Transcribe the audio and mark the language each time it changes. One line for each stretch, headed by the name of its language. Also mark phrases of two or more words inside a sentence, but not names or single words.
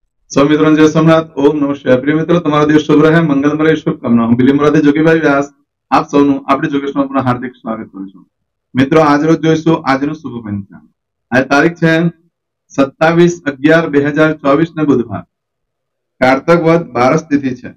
Hindi: सौ मित्रों जय सोमनाथ ओम नमः शिवाय। प्रिय मित्रों,
Gujarati: તમારો દિવસ શુભ રહે, મંગલમય શુભકામના। હું બિલી મુરાદે જોગીભાઈ વ્યાસ આપ સૌનું આપણી જોગેશમાં પુનઃ હાર્દિક સ્વાગત કરું છું। મિત્રો, આજ રોજ જોઈશું આજનું શુભ પંચાંગ। આજ તારીખ છે 27/11/2024 ને બુધવાર, કારતક વદ બારસ તિથિ છે।